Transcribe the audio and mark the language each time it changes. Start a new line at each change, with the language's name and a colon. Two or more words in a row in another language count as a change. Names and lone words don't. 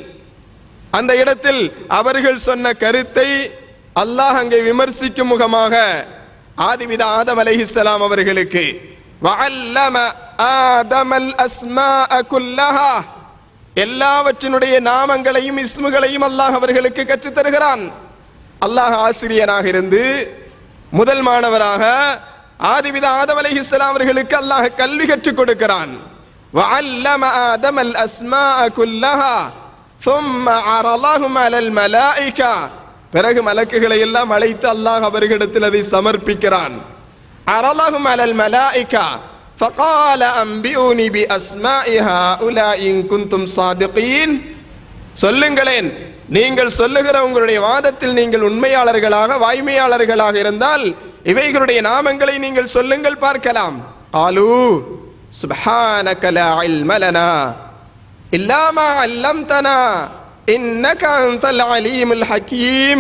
Tamil: அந்த இடத்தில் அவர்கள் சொன்ன கருத்தை அல்லாஹ் அங்கே விமர்சிக்கும் முகமாக ஆதிபிதா ஆதம் அலைஹிஸ்ஸலாம் அவர்களுக்கு
Arabic: وعلم آدم الأسماء كلها,
Tamil: எல்லாவற்றினுடைய நாமங்களையும் இஸ்முகளையும் அல்லாஹ் அவர்களுக்கு கற்றுத் தருகிறான். அல்லாஹ் ஆசிரியனாக இருந்து முதல் மாணவராக ஆதிபிதா ஆதம் அலைஹிஸ்ஸலாம் அவர்களுக்கு அல்லாஹ் கல்வி கற்றுக் கொடுக்கிறான்.
Arabic: وعلم آدم الأسماء كلها ثم عرضهم على الملائكة,
Tamil: பிறகு மலக்குகளை எல்லாம் அழைத்து அல்லாஹ் அவர்களிடத்தில் அதை சமர்ப்பிக்கிறான்.
Arabic: عرضهم على الملائكة فقال أنبئوني بأسماء هؤلاء إن كنتم صادقين,
Tamil: சொல்லுங்களேன், நீங்கள் சொல்லுகிற உங்களுடைய வாதத்தில் நீங்கள் உண்மையாளர்களாக வாய்மையாளர்களாக இருந்தால் இவைகளுடைய நாமங்களை நீங்கள் சொல்லுங்கள் பார்க்கலாம்.
Arabic: قالوا سبحانك لا علم لنا إلا ما علمتنا إنك أنت العليم الحكيم.